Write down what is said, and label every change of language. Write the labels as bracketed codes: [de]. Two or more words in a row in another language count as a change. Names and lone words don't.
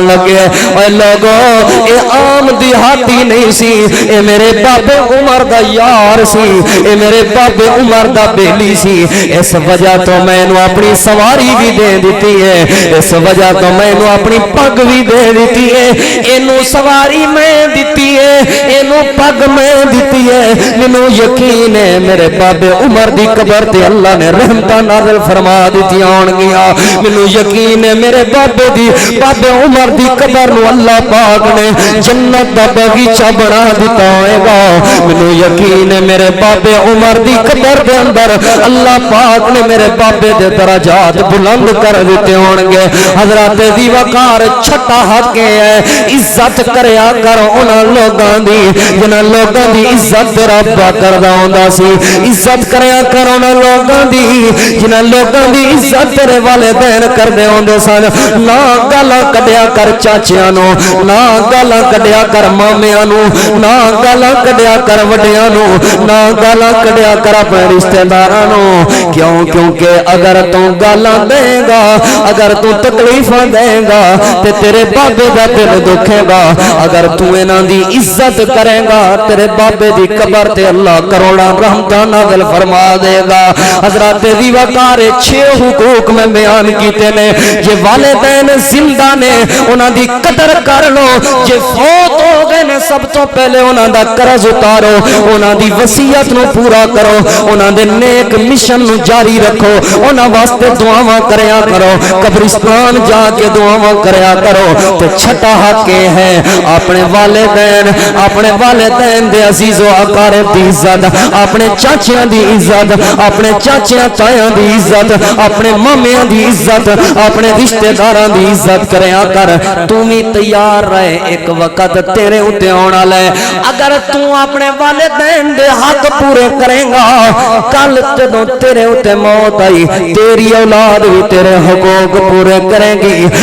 [pa] لگے اے لوگو اے عام دیہاتی نہیں سی اے میرے بابے عمر دا یار سی اے میرے بابے عمر دا بیلی سی اس وجہ تو میں نو اپنی سواری بھی دے دیتی ہے اس وجہ تو میں نو اپنی پگ بھی دے دیتی ہے اینو سواری میں دیتی ہے اینو پگ میں دیتی ہے مینوں یقین ہے میرے بابے عمر دی قبر تے اللہ نے رحمتاں نازل فرما دیتی ہون گی گیا مینوں یقین ہے میرے بابے دی بابے عمر دی قبر نو اللہ پاک نے جنت دا باغیچہ بنا دیتا ہوئے گا مینوں یقین ہے میرے بابے عمر دی قبر دے اندر اللہ پاک نے میرے بابے دے درجات بلند کر دیتے ہون گے حضرات دی وقار چھٹا حق ہے عزت کریا کر انہاں لوگاں دی جنہاں لوگاں دی عزت رب کردا ہوندا سی عزت کریا کر انہاں لوگاں دی جنہاں لوگاں دی عزت تیرے والدین کردے ہوندے سن نہ گالاں کڈیا کر چاچیاں نو نہ گالاں کڈیا کر مامیاں نو نہ گالاں کڈیا کر وڈیاں نو نہ گالاں کڈیا کر اپنے رشتہ داراں نو کیوں کیونکہ اگر تو گالاں دے گا اگر تو تکلیفاں دے گا تے تیرے بابے دا دل دکھے گا اگر تو انہاں دی عزت کرے گا تیرے بابے دی قبر تے اللہ کروڑاں رحمتاں نازل فرما دے گا حضرات دی وقار 6 حقوق میں بیان کیتے نے جے والدین زندہ نے انہاں دی قدر کر لو جے فوت ہو گئے نے سب تو پہلے انہاں دا قرض اتارو انہاں دی وصیت نو پورا کرو انہاں دے نیک مشن نو جاری رکھو انہاں واسطے دعاواں کریا کرو قبرستان جا کے دعاواں کریا کرو تے چھٹا حق ہے اپنے والدین دے عزیز و اقارب دی عزت اپنے چاچیاں دی عزت اپنے چاچیاں تایاں دی عزت اپنے مامیاں دی عزت اپنے رشتہ داراں دی عزت کریا کر تو بھی تیار رہے ایک وقت تیرے اتے آنا لے اگر تو اپنے والدین دے حق پورے کریں گا کل جدوں تیرے اتے موت آئی تیری اولاد بھی تیرے حقوق پورے کریں گی